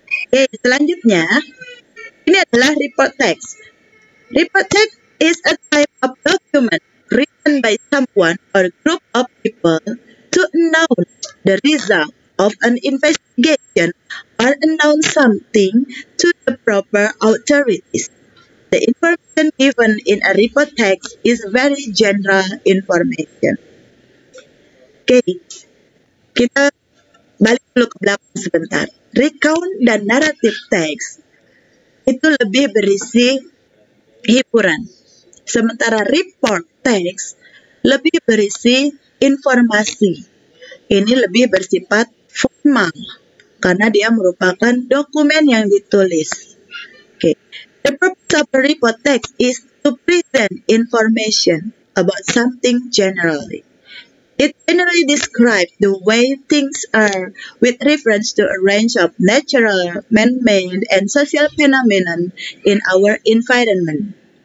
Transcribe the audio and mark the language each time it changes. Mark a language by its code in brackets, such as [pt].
[id] Oke, selanjutnya, ini adalah report text. [en] Report text is a type of document written by someone or group of people to announce the result of an investigation or announce something to the proper authorities. The information given in a report text is very general information. [id] Oke, kita balik dulu ke belakang sebentar. Recount dan narrative text itu lebih berisi hiburan. Sementara report text lebih berisi informasi. Ini lebih bersifat formal karena dia merupakan dokumen yang ditulis. [en] Okay. The purpose of a report text is to present information about something generally. It generally describes the way things are with reference to a range of natural, man-made, and social phenomena in our environment.